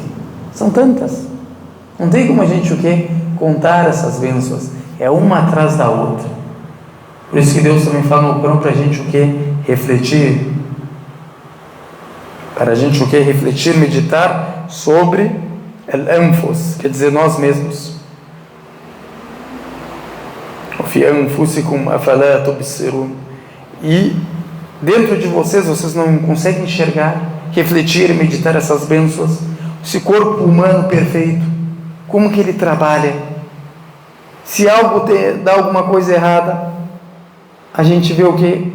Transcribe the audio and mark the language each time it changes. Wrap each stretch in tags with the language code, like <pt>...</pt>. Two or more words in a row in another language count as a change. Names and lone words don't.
<pt>São tantas. Não tem como a gente o quê? Contar essas bênçãos. É uma atrás da outra. Por isso que Deus também fala no Corão para a gente o quê? Refletir. Para a gente o quê? Refletir, meditar sobre al-anfus, quer dizer, nós mesmos.</pt> <ar>في أنفسكم أفلا تبصرون.</ar> <pt>E dentro de vocês não conseguem enxergar, refletir e meditar essas bênçãos. Esse corpo humano perfeito, como que ele trabalha? Se algo dá alguma coisa errada, a gente vê o que?</pt>